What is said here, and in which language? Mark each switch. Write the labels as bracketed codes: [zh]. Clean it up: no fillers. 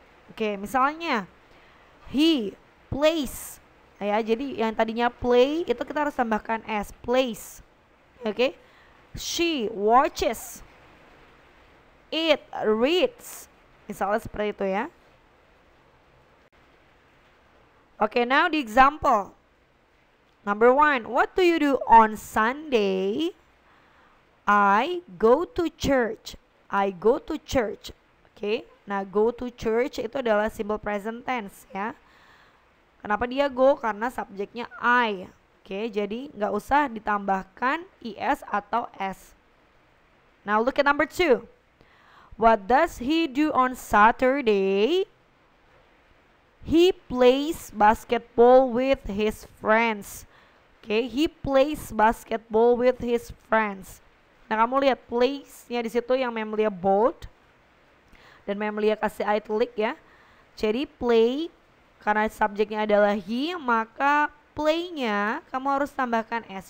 [id] Oke, misalnya [en] he plays. [id] Ya, jadi yang tadinya play itu kita harus tambahkan S, plays. Oke. [en] She watches. It reads. [id] Misalnya seperti itu ya. [en] Oke, now the example. Number 1, what do you do on Sunday? I go to church. I go to church. [id] Oke, nah [en] go to church [id] itu adalah simple present tense ya. Kenapa dia go? Karena subjeknya I. Oke, jadi nggak usah ditambahkan es atau s. [en] Now look at number 2. What does he do on Saturday? He plays basketball with his friends. Oke, he plays basketball with his friends. [id] Nah, kamu lihat plays-nya di situ yang Memlia bold dan Memlia kasih italic ya. Jadi play karena subjeknya adalah he, maka play-nya kamu harus tambahkan s.